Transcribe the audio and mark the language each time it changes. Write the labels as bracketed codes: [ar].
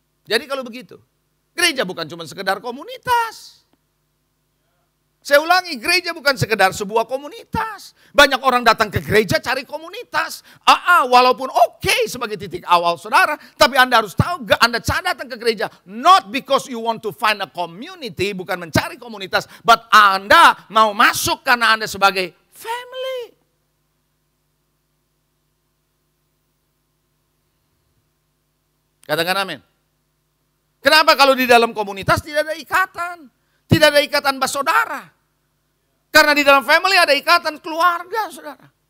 [id] Jadi kalau begitu, gereja bukan cuma sekedar komunitas. Saya ulangi, gereja bukan sekedar sebuah komunitas. Banyak orang datang ke gereja cari komunitas. Walaupun oke sebagai titik awal saudara. Tapi Anda harus tahu, Anda datang ke gereja. [en] Not because you want to find a community. [id] Bukan mencari komunitas. [en] But [id] Anda mau masuk karena Anda sebagai family. Katakan amin. Kenapa kalau di dalam komunitas tidak ada ikatan? Tidak ada ikatan bersaudara. Karena di dalam family ada ikatan keluarga, saudara.